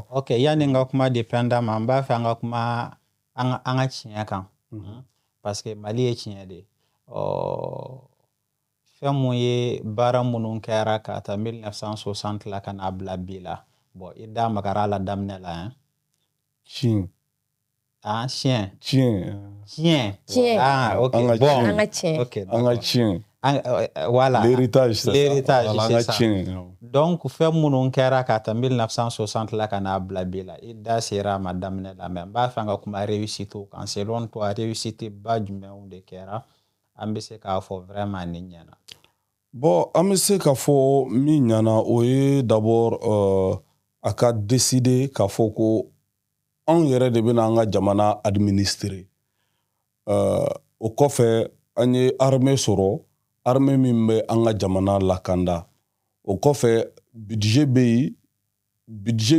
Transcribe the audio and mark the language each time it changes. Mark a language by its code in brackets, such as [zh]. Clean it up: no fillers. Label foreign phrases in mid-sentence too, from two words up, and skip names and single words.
[bm] Ok, yani n ka kuma dependa ma n b'a fɛ an ka kuma an ka tiɲɛ kan [fr] parce que [bm] Mali ye tiɲɛ de fɛn mun ye baara minnu kɛra ka ta 1960 la ka n'a bila bi la bon i da magara la daminɛ la hein. Tiɲɛ. Ok, bon an ka tiɲɛ. Ok, an ka tiɲɛ. [fr] Voilà. L'héritage, c'est ça. [bm] Donc fɛn minnu kɛra ka ta 1960 la ka n'a bila bi la i da sera a ma daminɛ la mais n b'a fɛ an ka kuma réussite kan [fr] selon toi [bm] réussite ba jumɛnw de kɛra an bɛ se k'a fɔ vraiment ni ɲɛna. Bon an bɛ se k'a fɔ min ɲɛna o ye d'abord a ka décider k'a fɔ ko anw yɛrɛ de bɛna an ka jamana administrer o kɔfɛ an ye armée sɔrɔ armée min bɛ an ka jamana lakanda o kɔfɛ budget bɛ yen budget